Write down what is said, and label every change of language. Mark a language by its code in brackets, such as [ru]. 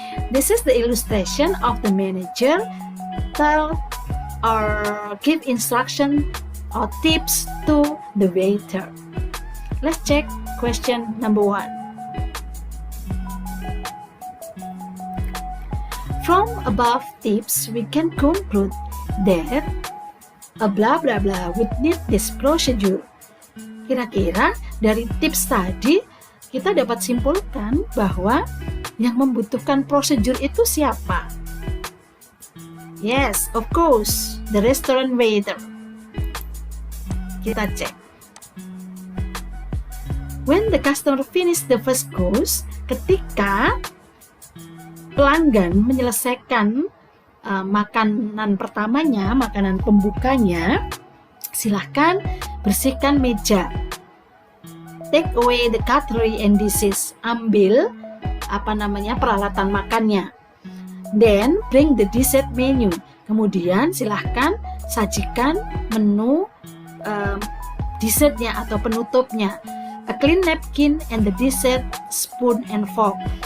[en] This is the illustration of the manager tell or give instruction or tips to the waiter. Let's check question number 1. From above tips, we can conclude that a blah blah blah would need this procedure. [id] Kira-kira dari tips tadi kita dapat simpulkan bahwa yang membutuhkan prosedur itu siapa? [en] Yes, of course, the restaurant waiter. [id] Kita cek. [en] When the customer finish the first course, [id] ketika pelanggan menyelesaikan makanan pertamanya, makanan pembukanya, silahkan bersihkan meja. [en] Take away the cutlery and dishes. [id] Ambil peralatan makannya. [en] Then bring the dessert menu. [id] Kemudian silahkan sajikan menu dessertnya atau penutupnya. [en] A clean napkin and the dessert spoon and fork.